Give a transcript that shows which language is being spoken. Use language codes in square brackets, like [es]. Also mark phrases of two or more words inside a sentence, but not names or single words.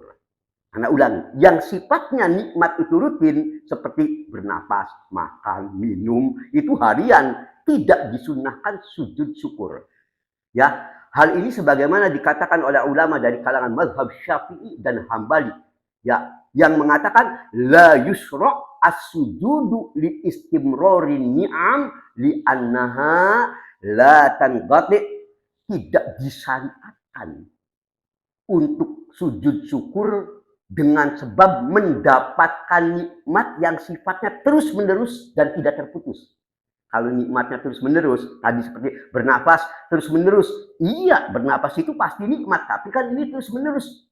[id] Anak ulangi, yang sifatnya nikmat itu rutin seperti bernapas, makan, minum, itu harian, tidak disunahkan sujud syukur. Ya, hal ini sebagaimana dikatakan oleh ulama dari kalangan mazhab Syafi'i dan Hambali, ya, yang mengatakan [ar] لا يشرع السجود لاستمرار النعم لأنها لا تنقطع, [id] tidak disyariatkan untuk sujud syukur dengan sebab mendapatkan nikmat yang sifatnya terus-menerus dan tidak terputus. Kalau nikmatnya terus-menerus, tadi seperti bernafas terus-menerus, iya bernafas itu pasti nikmat, tapi kan ini terus-menerus.